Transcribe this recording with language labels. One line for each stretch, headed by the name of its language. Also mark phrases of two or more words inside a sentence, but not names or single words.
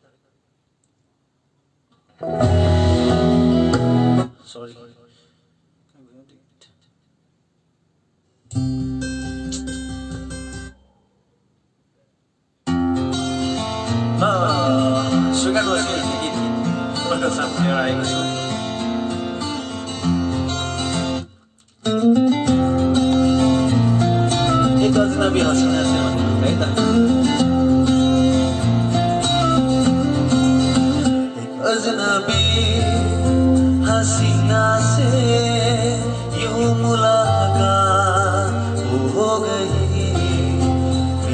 Nepali: सरी स्वीकार्नुहोस् यो गीत तपाईँको सामु लिएर आएको छु
Hindi: एक अजनबी हसीना से
Nepali: है त
Hindi: एक अजनबी हसीना से यूं मुलाकात हो गई फिर